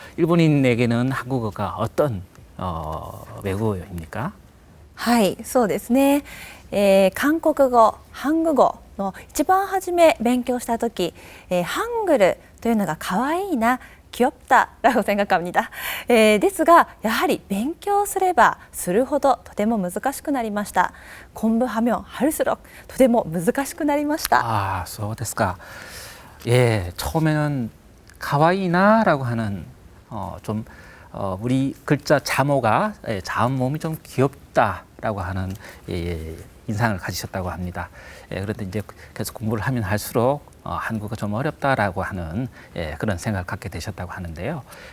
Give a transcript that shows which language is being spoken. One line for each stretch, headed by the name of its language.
Korean: 일본인에게는 한국어가 어떤 외국어입니까?
Japanese: はいそうですね、韓国語ハング語の一番初め勉強した時、ハングルというのが可愛いな
Korean: 귀엽다라고 생각합니다。
Japanese: ですが、やはり勉強すればするほどとても難しくなりました。
Korean: 공부하면 할수록
Japanese: とても難しくなりました。 아, そうですか.
Korean: 예, 처음에는 가와이나라고 하는 좀 우리 글자 자모가 자음 모음이 좀 귀엽다라고 하는 인상을 가지셨다고 합니다. 그런데 이제 계속 공부를 하면 할수록 한국어 좀 어렵다라고 하는 그런 생각을 갖게 되셨다고 하는데요.